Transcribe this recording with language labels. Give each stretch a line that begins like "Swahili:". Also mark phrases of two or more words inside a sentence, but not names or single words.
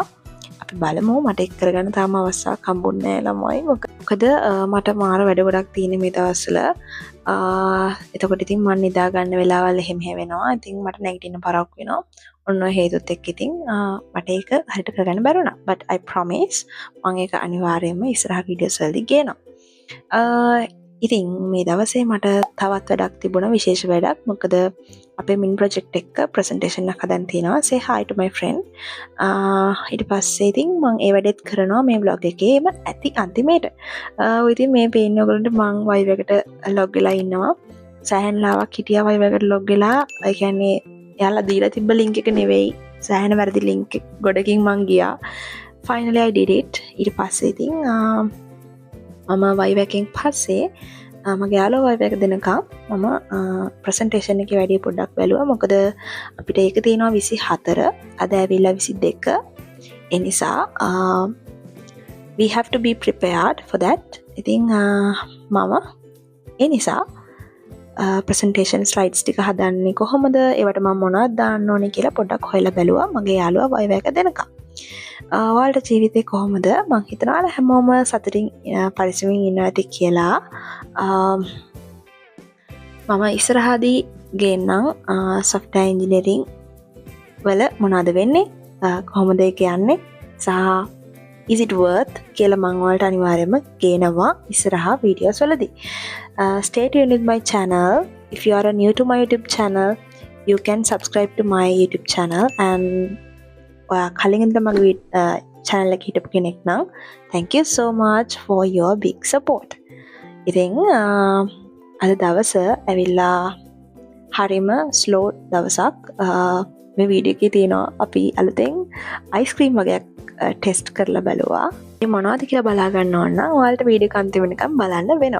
Sinhala: අපි බලමු. මට ඒක කරගන්න තාම අවස්ථාවක් හම්බුන්නේ නැහැ ළමයි. මොකද මට මාර වැඩ ගොඩක් තියෙන මේ දවස්වල. එතකොට ඉතින් මම නිදා ගන්න වෙලාවල් එහෙම වෙනවා. ඉතින් මට නැගිටින්න පරක් වෙනවා. ඔන්න ඔය හේතුත් එක්ක ඉතින් මට ඒක හරියට කරගන්න බැරුණා.
English: but I promise
Sinhala: මම ඒක අනිවාර්යයෙන්ම ඉස්සරහ වීඩියෝස් වලදී ගේනවා. ඉතින් මේ දවසේ මට තවත් වැඩක් තිබුණා, විශේෂ වැඩක්. මොකද අපේ මින් ප්‍රොජෙක්ට් එක ප්‍රසන්ටේෂන් එකක් හදන්න තියෙනවා.
English: say hi to my friend.
Sinhala: ඊට පස්සේ ඉතින් මම ඒ වැඩේත් කරනවා මේ vlog එකේම ඇති අන්තිමේට. ඉතින් මේ පේන්නේ ඔයගොල්ලන්ට මම වයිව් එකට log වෙලා ඉන්නවා. සෑහෙන ලාවක් හිටියා වයිව් එකට log වෙලා. ඒ කියන්නේ එයාලා දීලා තිබ්බ link එක නෙවෙයි, සෑහෙන වැරදි link ගොඩකින් මං ගියා.
English: finally I did it.
Sinhala: ඊට පස්සේ ඉතින් මම වයිව් එකෙන් පස්සේ මගේ යාළුවා වයිව් එක දෙනකම් මම ප්‍රසන්ටේෂන් එකේ වැඩි පොඩ්ඩක් බැලුවා. මොකද අපිට ඒක තියෙනවා 24, අද ඇවිල්ලා 22. ඒ නිසා
English: we have to be prepared for that.
Sinhala: ඉතින් මම ඒ නිසා
English: presentation slides
Sinhala: ටික හදන්නේ කොහොමද, ඒවට මම මොනවද දාන්න ඕනේ කියලා පොඩ්ඩක් හොයලා බැලුවා මගේ යාළුවා වයිව් එක දෙනකම්. ඔයාලට ජීවිතේ කොහොමද? මං හිතනවා හැමෝම සතුටින් පරිස්සමින් ඉන්නවා ඇති කියලා. මම ඉස්සරහදී ගේන්නම්
English: software engineering
Sinhala: වල මොනවද වෙන්නේ, කොහොමද ඒක යන්නේ සහ
English: is it worth
Sinhala: කියලා මම ඔයාලට අනිවාර්යයෙන්ම ගේනවා ඉස්සරහා වීඩියෝස් වලදී.
English: Stay tuned with my channel. If you are new to my YouTube channel, you can subscribe to my YouTube channel. And
Sinhala: කලින් ඉඳලා මගේ
English: channel
Sinhala: එක හිටපු කෙනෙක් නම්
English: thank you so much for your big support.
Sinhala: ඉතින් අද දවස ඇවිල්ලා හරිම slow දවසක්. මේ වීඩියෝ එකේ තියෙනවා අපි අලුතෙන්
English: ice cream
Sinhala: වගේක් ටෙස්ට් කරලා බලුවා. මේ මොනවද කියලා බලා ගන්න ඕන නම් ඔයාලට වීඩියෝ එක අන්තිම වෙනකම් බලන්න වෙනවා.